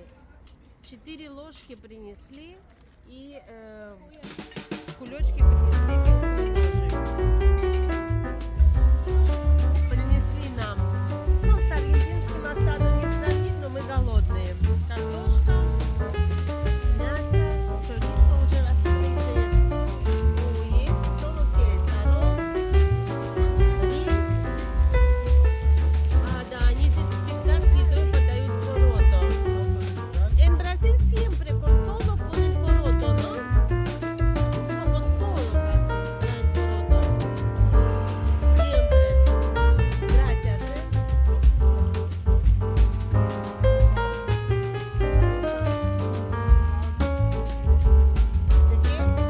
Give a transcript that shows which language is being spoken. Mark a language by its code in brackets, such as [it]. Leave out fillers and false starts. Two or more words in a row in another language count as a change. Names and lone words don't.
[ru] 4 ложки принесли и кулечки принесли без ложек. Принесли нам. Ну, с аргентинским осадом не сравнить, но мы голодные. Картошка, мясо, chorizo уже раскрытые. [es] Есть todo lo que es arroz, [ru] рис. Да, они здесь всегда с едой подают poroto. [es] En Brasil siempre con todo ponen poroto, ¿no? No, con todo casi traen poroto. Siempre. Gracias, ¿De qué?